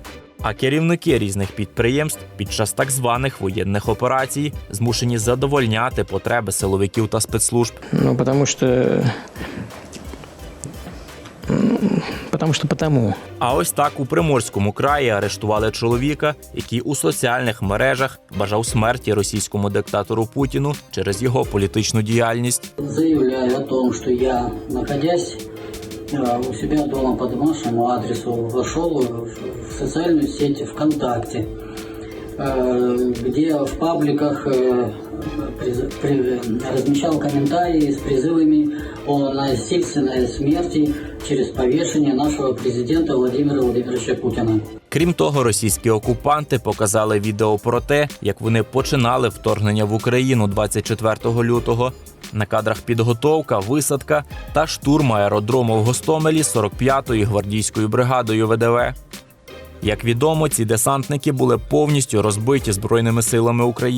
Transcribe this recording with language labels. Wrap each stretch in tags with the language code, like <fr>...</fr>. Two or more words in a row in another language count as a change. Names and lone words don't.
<uk>А керівники різних підприємств під час так званих воєнних операцій змушені задовольняти потреби силовиків та спецслужб.</uk> <ru>Потому.</ru> <uk>А ось так у Приморському краї арештували чоловіка, який у соціальних мережах бажав смерті російському диктатору Путіну через його політичну діяльність.</uk> <ru>Заявляю о том, что я, находясь у себя дома по домашнему адресу, вошел в социальную сеть ВКонтакте, где в пабликах размещал комментарии с призывами о насильственной смерти через повешение нашего президента Владимира Владимировича Путина.</ru> <uk>Крім того, російські окупанти показали відео про те, як вони починали вторгнення в Україну 24 лютого. На кадрах підготовка, висадка та штурм аеродрому в Гостомелі 45-ї гвардійською бригадою ВДВ. Як відомо, ці десантники були повністю розбиті Збройними силами України.</uk>